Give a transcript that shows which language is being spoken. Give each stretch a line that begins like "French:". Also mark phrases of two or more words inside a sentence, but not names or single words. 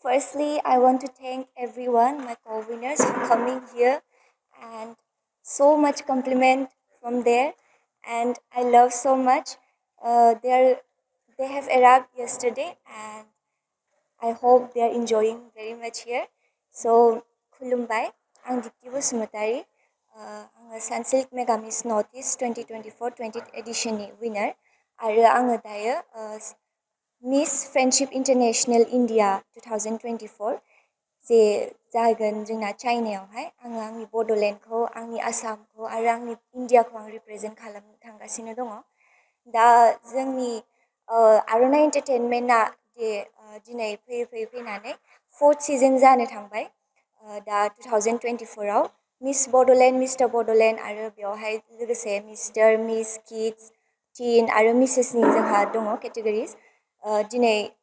English: Firstly, I want to thank everyone, my co-winners, for coming here and so much compliment from there. And I love so much. They have arrived yesterday and I hope they are enjoying very much here. So,
Bodo: Khulumbai, ang Dipti Basumatari, ang Sunsilk Mega Miss Northeast 2024 20th edition ni winner. आरो आङो दायो मिस फ्रेन्डशिप इन्टारनेशनेल इन्डिया 2024 जे जागोन जोंना चाइनायावहाय आङो आंनि बड'लेण्डखौ आंनि आसामखौ आरो आंनि इन्डियाखौ आं रिप्रेजेन्ट खालामनो थांगासिनो दङ दा जोंनि आर'नाइ एन्टारटेनमेन्टआ जे दिनै फैनानै 4th सिजन जानो थांबाय दा 2024 आव मिस बड'लेण्ड मिस्टार बड'लेण्ड आरो बेवहाय लोगोसे मिस्टार मिस किड्स टीन आरो मिसेसनि जोंहा दङ केटेगरिज दिनै